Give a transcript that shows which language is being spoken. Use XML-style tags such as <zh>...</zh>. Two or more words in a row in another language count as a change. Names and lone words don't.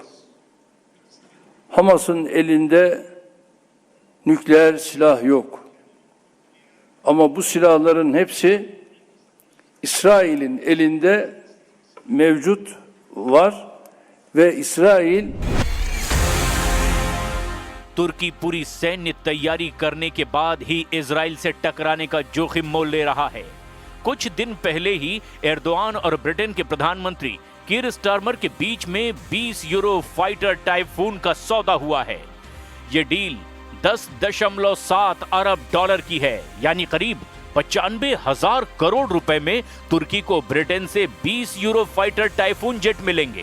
<tr>Hamas'ın elinde nükleer silah yok. Ama bu silahların hepsi İsrail'in elinde mevcut var ve İsrail</tr> <hi>तुर्की पूरी सैन्य तैयारी करने के बाद ही इजराइल से टकराने का जोखिम मोल ले रहा है। कुछ दिन पहले ही एर्दोआन और ब्रिटेन के प्रधानमंत्री कीर स्टारमर के बीच में 20 यूरो फाइटर टाइफून का सौदा हुआ है। ये डील 10.7 अरब डॉलर की है, यानी करीब 95,000 करोड़ रुपए में तुर्की को ब्रिटेन से 20 यूरो फाइटर टाइफून जेट मिलेंगे।</hi>